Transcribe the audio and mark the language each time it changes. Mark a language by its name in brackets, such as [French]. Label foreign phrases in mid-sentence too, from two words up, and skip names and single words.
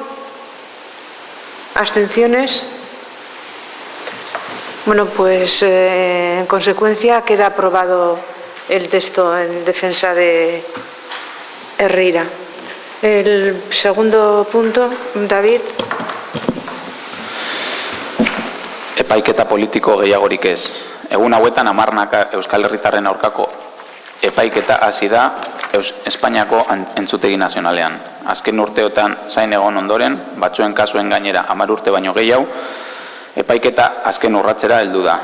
[Spanish] ¿Abstenciones? Bueno, pues en consecuencia queda aprobado el texto en defensa de Herrira. El segundo punto, David. [Basque] Epaiketa politiko gehiagorik ez. Egun hauetan 10 Euskal Herritarren aurkako epaiketa hasi da Espainiako entzutegi nazionalean. Azken urteotan zain egon ondoren, batzuen kasuen gainera 10 urte baino gehiago, epaiketa azken urratzera heldu da.